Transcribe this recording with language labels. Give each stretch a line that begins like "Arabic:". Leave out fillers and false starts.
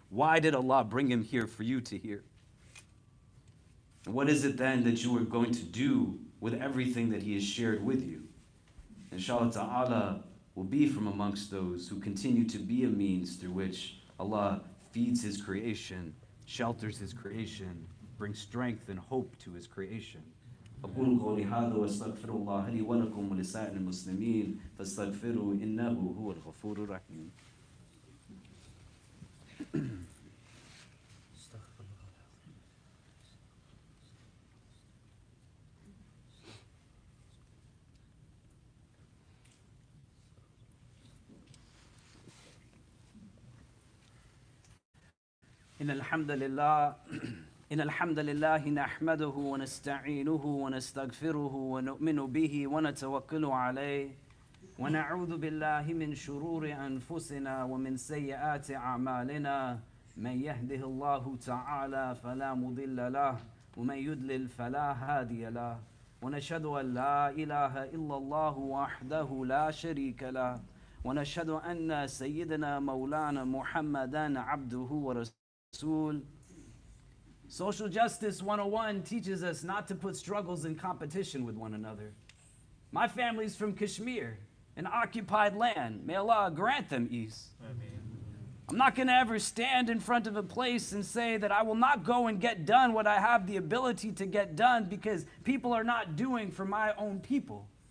English: Why did Allah bring him here for you to hear? And what is it then that you are going to do with everything that he has shared with you? Inshallah ta'ala will be from amongst those who continue to be a means through which Allah feeds his creation, shelters his creation, brings strength and hope to his creation.
Arabic: أقول قولي هذا واستغفر الله لي ولكم ولسائر المسلمين فاستغفروا إنه هو الغفور الرحيم. إن الحمد لله إن الحمد لله نحمده ونستعينه ونستغفره ونؤمن به ونتوكل عليه ونعوذ بالله من شرور أنفسنا ومن سيئات أعمالنا من يهده الله تعالى فلا مضل له ومن يضلل فلا هادي له ونشهد أن لا إله إلا الله وحده لا شريك له ونشهد أن سيدنا مولانا محمدا عبده ورسوله.
English: Social Justice 101 teaches us not to put struggles in competition with one another. My family's from Kashmir, an occupied land. May Allah grant them ease. Amen. I'm not going to ever stand in front of a place and say that I will not go and get done what I have the ability to get done because people are not doing for my own people.